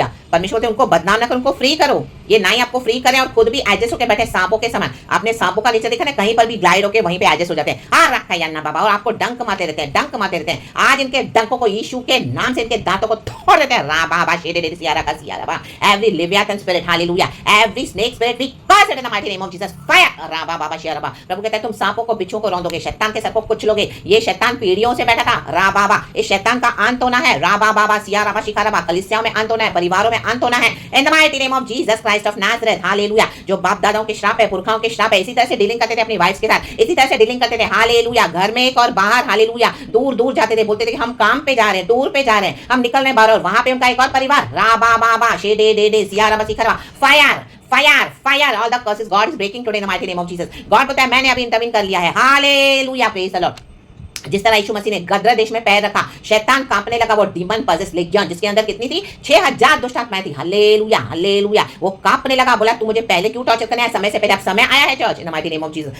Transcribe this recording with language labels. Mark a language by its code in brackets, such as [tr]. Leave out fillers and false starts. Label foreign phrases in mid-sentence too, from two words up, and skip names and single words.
[hi] परमेश्वर उनको बदनाम ना करो, उनको फ्री करो, ये ना ही आपको फ्री करें और खुद भी एडजस्ट होकर बैठे सांपों के समान। आपने सांपों का नीचे देखा ना, कहीं पर भी ग्लाइड होकर वहीं पे एडजस्ट हो जाते हैं। हाँ रखा यान्ना बाबा, और आपको डंक मारते रहते हैं, डंक मारते रहते हैं। आज इनके डंकों को यीशु के नाम से इनके दांतों को तोड़ देते हैं। रा बाबा शेडेरे सियारा का सियारा, [en] every Leviathan spirit हालेलुया, every snake spirit we curse it in the mighty name of Jesus, फायर। रा बाबा शेरा बा। [hi] प्रभु कहता है तुम सांपों को, बिच्छू को रौंदोगे, शैतान के सर को कुचलोगे। ये शैतान पीढ़ियों से बैठा था। रा बाबा। इस शैतान का अंत होना है। रा बाबा सियारा बा शिखारा बा। कलीसियाओं में अंत होना है, परिवारों में अंत होना है [en] in the mighty name of Jesus Christ of Nazareth. [hi] हालेलुया। जो बाप दादाओं के श्राप है, पुरखाओं के श्राप है, इसी तरह से डीलिंग करते थे अपनी वाइफ्स के साथ, इसी तरह से डीलिंग करते थे। हालेलुया। घर में एक और बाहर, हालेलुया, दूर दूर जाते थे, बोलते थे कि हम काम पे जा रहे हैं, टूर पे जा रहे हैं, हम निकल रहे हैं बाहर, और वहां पे उनका एक और परिवार। रा बाबा शेडे डे डे सियारा बा शिखारा बा, [en] fire fire fire. all the curses God is breaking today in the mighty name of Jesus. [hi] गॉड बोलता है मैंने अभी इंटरवीन कर लिया है। [en] हालेलुया। praise the Lord. [hi] जिस तरह यीशु मसीह ने गदरा देश में पैर रखा, शैतान कांपने लगा, वो [en] demon possess Legion, [hi] जिसके अंदर कितनी थी, 6000 दुष्ट आत्माएं थी। हालेलुया। हालेलुया। वो कांपने लगा, बोला तू मुझे पहले क्यों टॉर्चर करना है, समय से पहले। अब समय आया है [en] church in the mighty name of Jesus.